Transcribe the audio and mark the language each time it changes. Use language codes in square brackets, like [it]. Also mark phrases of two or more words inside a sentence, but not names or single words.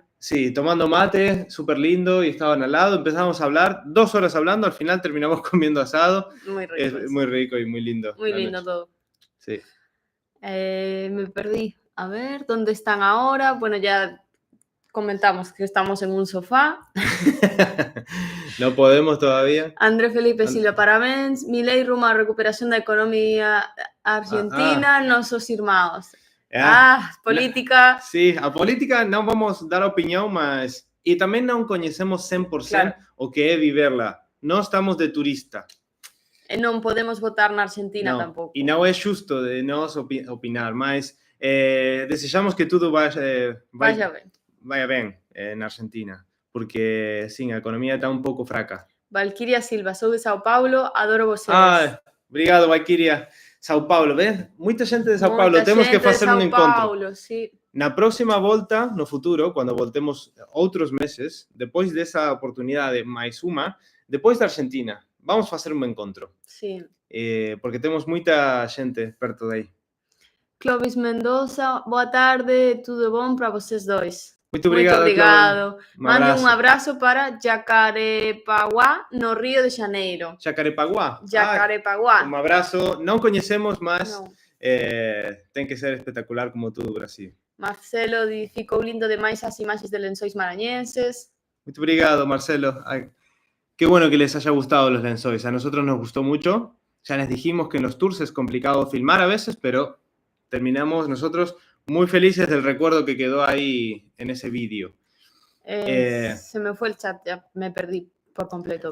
[es] Sí, tomando mate, súper lindo, y estaban al lado, empezamos a hablar, 2 horas hablando, al final terminamos comiendo asado. Muy rico. Es muy rico y muy lindo. Muy lindo todo. Sí. Me perdí. A ver, ¿dónde están ahora? Bueno, ya comentamos que estamos en un sofá. No podemos todavía. [pt] André Felipe Silva, parabéns. [gl] Milei rumo a recuperación da economía argentina, nosos irmãos. Política. Sí, a política non vamos dar opinión, mas e tamén non coñecemos 100% o que é viverla. Non estamos de turista. Non podemos votar na Argentina tampouco. E non é xusto de nós opinar, mas desexamos que tudo vaya ben na Argentina, porque, sim, a economía está un pouco fraca. [pt] Valquiria Silva, sou de Sao Paulo, adoro vocês. [gl] Obrigado, Valquiria. Sao Paulo, ves? Muita gente de Sao Paulo, temos que facer un encontro. [es] Sí. [gl] Na próxima volta, no futuro, quando voltemos outros meses, depois desa oportunidade máis unha, depois da Argentina, vamos facer un encontro. [es] Sí. [gl] Porque temos moita xente perto de aí. Clovis Mendoza, [pt] boa tarde, tudo bom para vocês dois. Muito obrigado. [gl] Mando un abrazo para Jacarepaguá, no Río de Janeiro. Jacarepaguá. Un abrazo. Non coñecemos, mas ten que ser espectacular como todo o Brasil. [pt] Marcelo ficou lindo demais as imaxes de lençóis maranhenses. Muito obrigado, Marcelo. [es] Qué bueno que les haya gustado los lençóis. A nosotros nos gustó mucho. Ya les dijimos que en los tours es complicado filmar a veces, pero terminamos nosotros muy felices del recuerdo que quedó ahí en ese vídeo. Se me fue el chat, ya me perdí por completo.